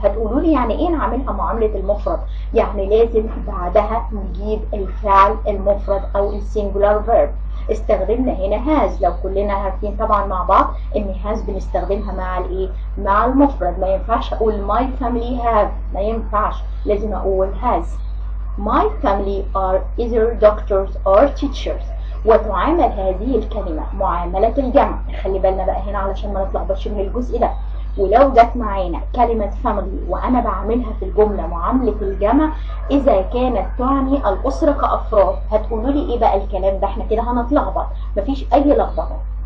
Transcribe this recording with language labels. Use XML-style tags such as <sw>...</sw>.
<ar>هتقولوا لي يعني ايه نعملها معاملة المفرد؟ يعني لازم بعدها نجيب الفعل المفرد او السنجلر فيرب. استخدمنا هنا has. لو كلنا عارفين طبعا مع بعض ان has بنستخدمها مع الايه؟ مع المفرد. ما ينفعش اقول</ar> <en>my family have،</en> <ar>ما ينفعش، لازم اقول has.</ar> <en>My family are either doctors or teachers.</en> <ar>وتعامل هذه الكلمة معاملة الجمع. خلي بالنا بقى هنا علشان ما نتلخبطش من الجزء ده. ولو جت معانا كلمة family وأنا بعملها في الجملة معاملة الجمع إذا كانت تعني الأسرة كأفراد. هتقولوا لي إيه بقى الكلام ده؟ إحنا كده هنتلخبط. مفيش أي لخبطة.</ar>